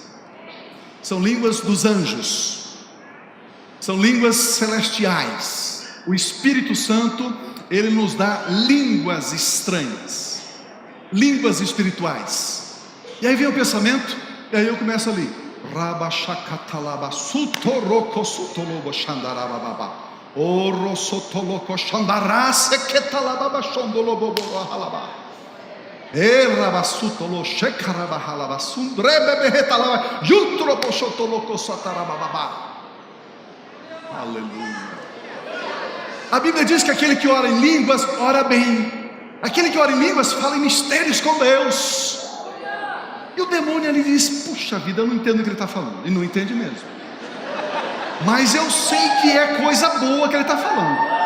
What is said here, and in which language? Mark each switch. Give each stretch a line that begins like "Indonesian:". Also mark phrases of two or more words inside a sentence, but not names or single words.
Portuguese: São línguas dos anjos, são línguas celestiais. O Espírito Santo, ele nos dá línguas estranhas, línguas espirituais. E aí vem o pensamento, e aí eu começo ali. Rabashakatalaba sutoroko sutolobo shandarababa. Oro sotoloko shandarase ketalababa shondolobo halaba. Erabasutolo shekarabahalaba sundrebebehetalaba yutrobo shotoloko satarababa. Aleluia. A Bíblia diz que aquele que ora em línguas, ora bem. Aquele que ora em línguas, fala em mistérios com Deus. E o demônio ali diz: puxa vida, eu não entendo o que ele está falando. E não entende mesmo. Mas eu sei que é coisa boa que ele está falando.